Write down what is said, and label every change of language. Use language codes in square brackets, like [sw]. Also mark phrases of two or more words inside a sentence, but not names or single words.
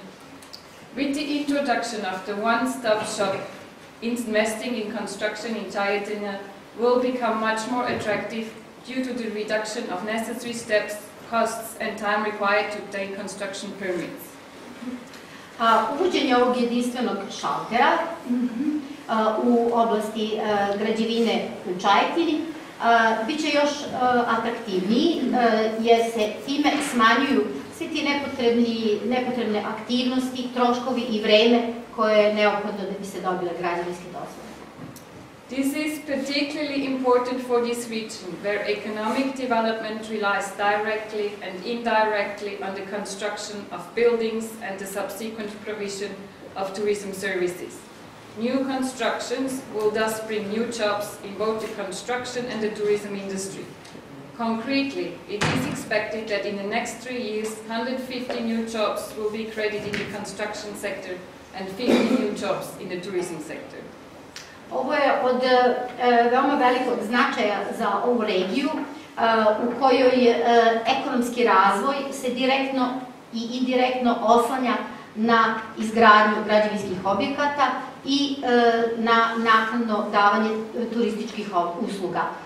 [en] With the introduction of the one-stop shop, investing in construction in Čajetina will become much more attractive due to the reduction of necessary steps, costs and time required to obtain construction permits. [sr] Uvođenje ovog jedinstvenog šaltera u oblasti građevine u Čajetini biće još atraktivniji jer se time smanjuju svi ti nepotrebne aktivnosti, troškovi i vreme koje je neophodno da bi se dobile građevinske dozvole. [en] This is particularly important for this region, where economic development relies directly and indirectly on the construction of buildings and the subsequent provision of tourism services. New constructions will thus bring new jobs in both the construction and the tourism industry. Concretely, it is expected that in the next 3 years, 150 new jobs will be created in the construction sector and 50 new jobs in the tourism sector. [sr] Ovo je od veoma velikog značaja za ovu regiju u kojoj ekonomski razvoj se direktno i indirektno oslanja na izgradnju građevinskih objekata i na naknadno davanje turističkih usluga.